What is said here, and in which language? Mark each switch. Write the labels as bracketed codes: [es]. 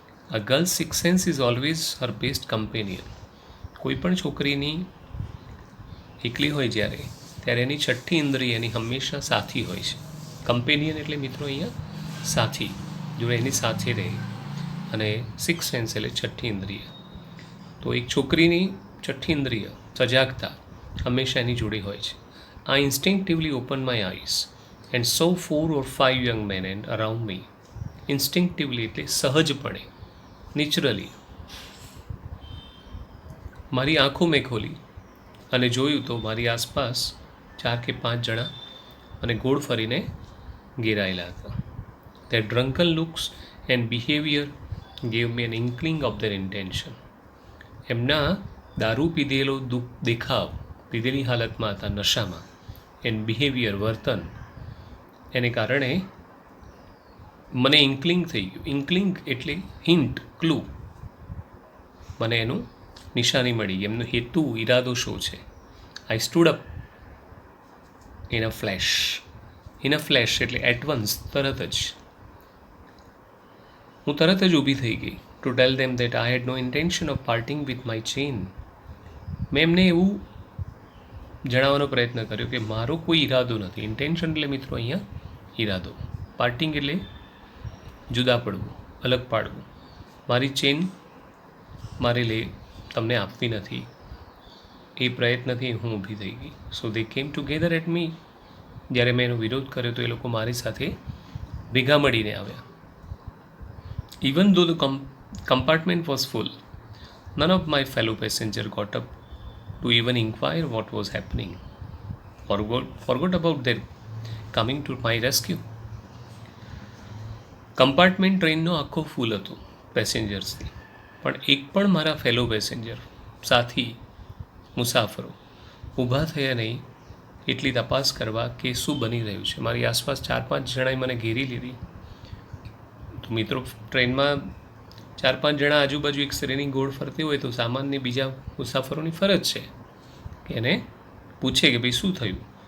[en] A girl six sense is always her best companion. [gu] કોઈ પણ છોકરીની એકલી હોય જ્યારે ત્યારે એની છઠ્ઠી ઇન્દ્રિય એની હંમેશા સાથી હોય છે. કમ્પેનિયન એટલે મિત્રો અહીંયા સાથી, જો એની સાથે રહે. અને સિક્સ સેન્સ એટલે છઠ્ઠી ઇન્દ્રિય. તો એક છોકરીની છઠ્ઠી ઇન્દ્રિય સજાગતા હંમેશા એની જોડે હોય છે. [en] I instinctively opened my eyes and saw 4 or 5 young men and around me. [gu] Instinctively એટલે સહજપણે, નેચરલી. મારી આંખો મેં ખોલી અને જોયું તો મારી આસપાસ 4 કે 5 જણા અને ગોળ ફરીને ઘેરાયેલા હતા. [en] Their drunken looks and behavior gave me an inkling of their intention. [gu] એમના દારૂ પીધેલો દેખાવ, પીધેલી હાલતમાં હતા, નશામાં, [en] and behaviour [gu] વર્તન, એને કારણે મને ઇન્કલિંગ થઈ ગયું. ઇન્કલિંગ એટલે હિન્ટ, ક્લુ. મને એનું નિશાની મળી, એમનો હેતુ, ઈરાદો શું છે. [en] I stood up in a flash. In a flash એટલે at once, [gu] તરત જ. હું તરત જ ઊભી થઈ ગઈ. [en] To tell them that I had no intention of parting with my chain. [gu] મેં એમને એવું જણાવવાનો પ્રયત્ન કર્યો કે મારો કોઈ ઈરાદો નથી. ઇન્ટેન્શન એટલે મિત્રો અહીંયા ઈરાદો. પાર્ટિંગ એટલે જુદા પડવું, અલગ પાડવું. મારી ચેન મારે તમને આપવી નથી, એ પ્રયત્નથી હું ઊભી થઈ ગઈ. [en] So they came together at me. [gu] જ્યારે મેં એનો વિરોધ કર્યો તો એ લોકો મારી સાથે ભેગા મળીને આવ્યા. [en] Even though the compartment was full, none of my fellow passenger got up to even inquire what was happening. Forgot about their coming to my rescue. [gu] Compartment ટ્રેનનો આખો ફૂલ હતો પેસેન્જર્સથી, પણ એક પણ મારા ફેલો પેસેન્જર, સાથી મુસાફરો ઊભા થયા નહીં એટલી તપાસ કરવા કે શું બની રહ્યું છે. મારી આસપાસ 4-5 જણાએ મને ઘેરી લીધી. તો મિત્રો ટ્રેનમાં 4-5 જણા આજુબાજુ એક સ્ત્રીની ગોળ ફરતી હોય તો સામાન્ય બીજા મુસાફરોની ફરજ છે કે એને પૂછે કે ભાઈ શું થયું.